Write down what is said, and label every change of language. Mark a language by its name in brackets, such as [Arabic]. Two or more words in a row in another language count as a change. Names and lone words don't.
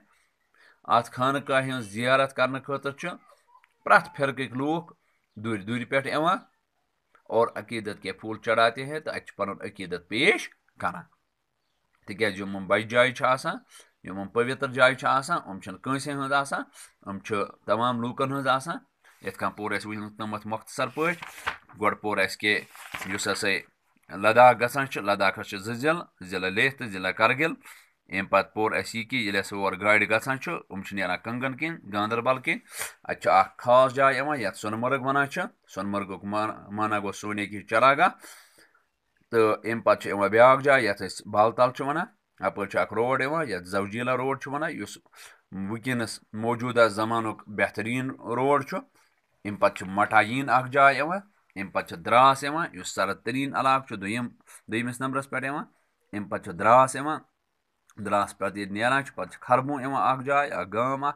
[Kashmiri] ات خانقاہ ہز زیارت کرنے خاطر پرت فرقک لوگ دور دور پہ [Urdu] اور عقیدت کے پھول چڑھاتے ہیں تو [Kashmiri] ات پن عقیدت پیش کران. تکیاز یم بج جائیں یم پوتر جائیں کنسے ہز ام تمام لوکن ہز یت کن پور اس ونمت مختصر پہ گۄڈٕ پوٚر اَسہِ کہ یُس ہسا لداخ گژھان لداخس 2 ضلع لیہ تہٕ ضلع کرگل. امہِ پتہٕ پوٚر اَسہِ یہِ کہ ییٚلہِ ہسا اور گاڑِ گژھان نیران کنگن کِنۍ گاندربل کِنۍ اتہِ اکھ خاص جاے یتھ سۄنہٕ مرگ ونان سۄنہٕ مرگُک مانا گوٚو [Urdu] سونے کی چراگاہ. [Kashmiri] تہٕ امہِ پتہٕ یِوان بیاکھ جاے یتھ أسۍ بالتل ونان، اپٲرۍ اکھ روڈ یتھ زوجیلا روڈ ونان یُس ونکیٚنس موجوٗدہ زمانُک بہتریٖن روڈ امہِ پتہٕ مٹایین اکھ جاے امہِ پتہٕ دراس یُس سرد ترین علاقہٕ دویمِس نمبرس پٮ۪ٹھ امہِ پتہٕ دراس دراس پتہٕ ییٚلہِ نیران پتہٕ خربوٗں اکھ جاے اکھ گام اکھ.